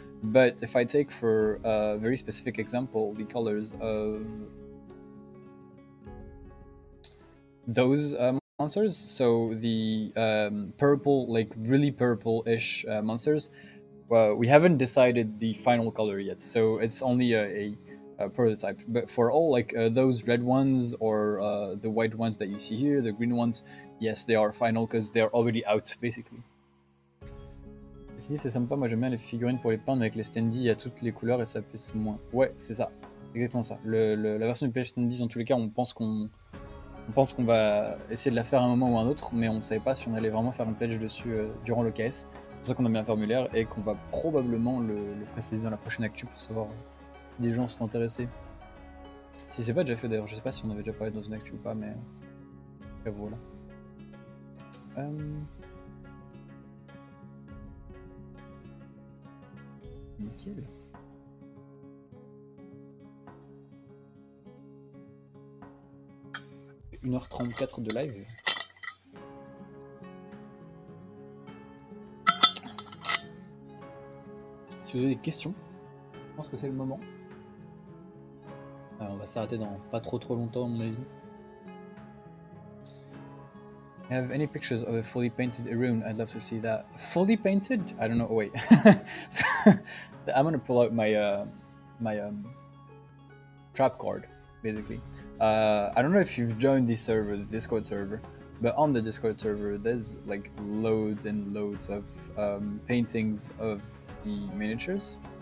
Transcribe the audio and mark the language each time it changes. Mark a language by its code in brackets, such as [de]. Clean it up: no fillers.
[en] But if I take for a very specific example, the colors of those monsters, so the purple, like really purple-ish monsters, we haven't decided the final color yet, so it's only a prototype. But for all like those red ones or the white ones that you see here, the green ones, yes, they are final because they're already out basically. [fr] Si c'est sympa, moi j'aime bien les figurines pour les peindre avec les standees, il y a toutes les couleurs et ça pèse moins. Ouais, c'est ça, c'est exactement ça. La version du PH standees, en tous les cas, on pense qu'on va essayer de la faire à un moment ou à un autre, mais on ne savait pas si on allait vraiment faire une pledge dessus durant le KS. C'est pour ça qu'on a mis un formulaire et qu'on va probablement le préciser dans la prochaine actu pour savoir si des gens sont intéressés. Si c'est pas déjà fait d'ailleurs, je sais pas si on avait déjà parlé dans une actu ou pas, mais voilà. Nickel. « 1h34 de live. Si vous avez des questions, je pense que c'est le moment. On va s'arrêter dans pas trop longtemps à mon avis. [en] Have any pictures of a fully painted Irune? I'd love to see that. Fully painted? I don't know. Wait. So, I'm gonna pull out my my trap card, basically. I don't know if you've joined this server, the Discord server, but on the Discord server, there's like loads and loads of paintings of the miniatures.